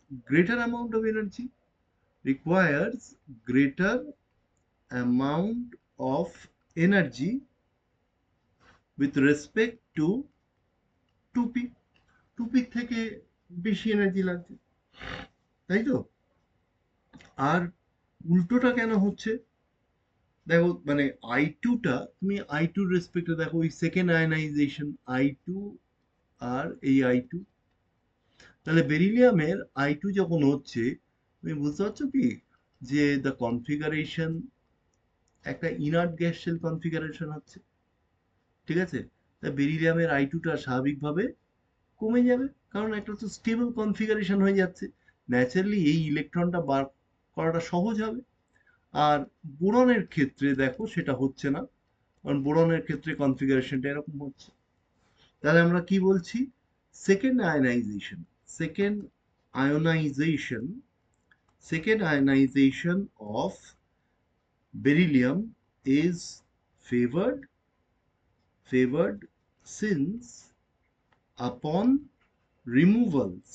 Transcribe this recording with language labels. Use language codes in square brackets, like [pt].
[en] greater amount of energy, requires greater amount of energy with respect to 2p, [bn] 2p থেকে বেশি energy লাগছে, তাই তো? আর উল্টোটা কেন হচ্ছে? দেখো মানে I2টা, তুমি I2 রেসপেক্টে দেখো, ওই সেকেন্ড আয়নাইজেশন I2 আর এই I2, তাহলে বেরিলিয়ামের I2 যখন হচ্ছে, তুমি বুঝতে পারছো কি যে দ্য কনফিগারেশন একটা ইনার্ট গ্যাস শেল কনফিগারেশন হচ্ছে, ঠিক আছে? তা বেরিলিয়ামের I2টা স্বাভাবিকভাবে কমে যাবে, কারণ একটা তো স্টেবল কনফিগারেশন হয়ে যাচ্ছে, ন্যাচারালি এই ইলেকট্রনটা বার করাটা সহজ হবে। আর বোরনের ক্ষেত্রে দেখো সেটা হচ্ছে না, কারণ বোরনের ক্ষেত্রে কনফিগারেশনটা এরকম হচ্ছে। তাহলে আমরা কি বলছি? [en] second ionization, second ionization second ionization of beryllium is favored since upon removal